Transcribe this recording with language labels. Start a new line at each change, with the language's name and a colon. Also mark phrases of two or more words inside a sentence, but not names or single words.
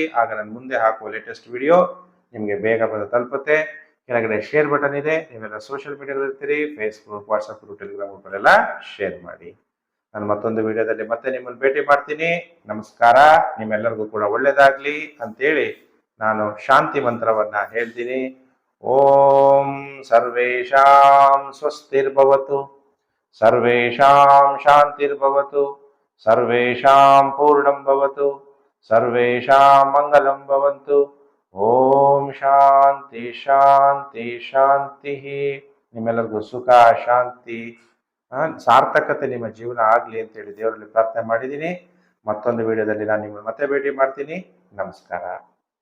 Kannada: ಆಗ ನಾನು ಮುಂದೆ ಹಾಕುವ
English: latest video
Kannada: ನಿಮಗೆ ಬೇಗ ಬಂದು ತಲುಪುತ್ತೆ. ಕೆಳಗಡೆ
English: share button
Kannada: ಇದೆ, ನೀವೆಲ್ಲ
English: social mediaದಲ್ಲಿ
Kannada: ಇರ್ತೀರಿ, ಫೇಸ್ಬುಕ್, ವಾಟ್ಸಪ್, ಟೆಲಿಗ್ರಾಮ್ ಗ್ರೂಪಲ್ಲೆಲ್ಲ ಶೇರ್ ಮಾಡಿ. ನಾನು ಮತ್ತೊಂದು ವಿಡಿಯೋದಲ್ಲಿ ಮತ್ತೆ ನಿಮ್ಮನ್ನು ಭೇಟಿ ಮಾಡ್ತೀನಿ. ನಮಸ್ಕಾರ. ನಿಮ್ಮೆಲ್ಲರಿಗೂ ಕೂಡ ಒಳ್ಳೇದಾಗ್ಲಿ ಅಂತೇಳಿ ನಾನು ಶಾಂತಿ ಮಂತ್ರವನ್ನ ಹೇಳ್ತೀನಿ.
Sanskrit: ಓಂ ಸರ್ವೇಷಾಂ ಸ್ವಸ್ತಿರ್ಭವತು, ಸರ್ವೇಷಾಂ ಶಾಂತಿರ್ಭವತು, ಸರ್ವೇಷಾಂ ಪೂರ್ಣಂ ಭವತು, ಸರ್ವೇಷಾಂ ಮಂಗಲಂ ಭವಂತು. ಓಂ ಶಾಂತಿ ಶಾಂತಿ ಶಾಂತಿ.
Kannada: ನಿಮ್ಮೆಲ್ಲರಿಗೂ ಸುಖ, ಶಾಂತಿ, ಸಾರ್ಥಕತೆ ನಿಮ್ಮ ಜೀವನ ಆಗ್ಲಿ ಅಂತೇಳಿ ದೇವರಲ್ಲಿ ಪ್ರಾರ್ಥನೆ ಮಾಡಿದ್ದೀನಿ. ಮತ್ತೊಂದು ವಿಡಿಯೋದಲ್ಲಿ ನಾನು ನಿಮ್ಮನ್ನು ಮತ್ತೆ ಭೇಟಿ ಮಾಡ್ತೀನಿ. ನಮಸ್ಕಾರ.